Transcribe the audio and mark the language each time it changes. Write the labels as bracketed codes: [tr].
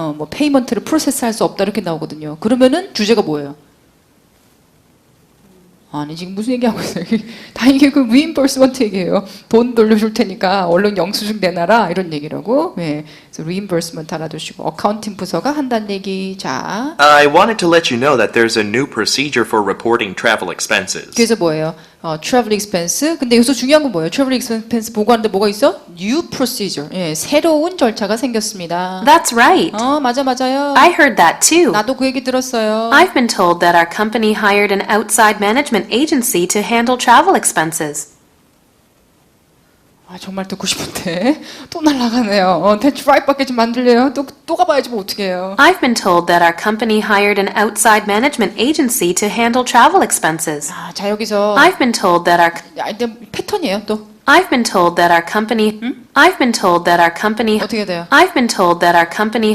[ko] 뭐 페이먼트를 프로세스 할 수 없다 이렇게 나오거든요. 그러면은 주제가 뭐예요? 아니 지금 무슨 얘기하고 있어요? 다 이게 그 reimbursement 얘기예요. 돈 돌려줄 테니까 얼른 영수증 내놔라 이런 얘기라고. 네, 그래서 reimbursement 알아두시고 어카운팅 부서가 한다는 얘기. 자, [en] I wanted to let you know that there's a new procedure for reporting travel expenses. [ko] 그래서 뭐예요? travel expense. 근데 여기서 중요한 건 뭐예요? travel expense 보고하는데 뭐가 있어? [en] new procedure. [ko] 예, 새로운 절차가 생겼습니다. [en] That's right. [ko] 맞아요. [en] I heard that too. [ko] 나도 그 얘기 들었어요. [en] I've been told that our company hired an outside management agency to handle travel expenses. [ko] 정말 듣고 싶은데 또 날아가네요. [en] That's right [ko] 밖에 좀 안 들려요. 또 가봐야지 뭐 어떻게 해요. [en] I've been told that our company hired an outside management agency to handle travel expenses. [ko] 자 여기서 [en] I've been told that our [ko] 근데 패턴이에요 또. [en] I've been told that our company I've been told that our company [ko] 어떻게 돼요? [en] I've been told that our company